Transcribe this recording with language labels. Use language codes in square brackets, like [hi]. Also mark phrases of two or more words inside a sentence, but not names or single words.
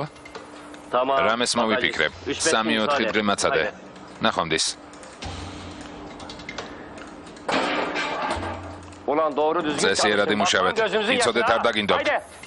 [tr] Tamam. [ka] რამეს მოვიფიქრებ? 3-4 დღე მაცადე. ნახვამდის. [tr] Ulan doğru düzgün [ka] წესიერად [tr] çalışın. [ka] იმუშავეთ. [tr] Bakın gözünüzü [ka] იცოდეთ [tr] yaşına. [ka] არ დაგინდობთ. [tr] Haydi.